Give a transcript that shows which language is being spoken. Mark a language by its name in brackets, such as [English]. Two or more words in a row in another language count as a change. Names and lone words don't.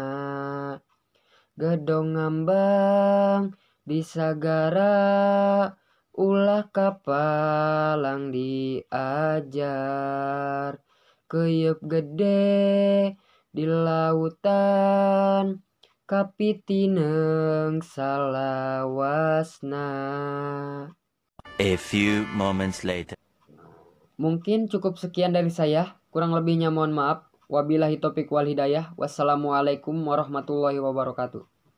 [Sundanese] Gedong ngambang di sagara, ulah kapalang diajar. Keyeup gede di lautan, kapitineng salawasna. [English] A few moments later. [Indonesian] Mungkin cukup sekian dari saya. Kurang lebihnya mohon maaf. [Arabic] وبالله التوفيق والهداية. والسلام عليكم ورحمة الله وبركاته.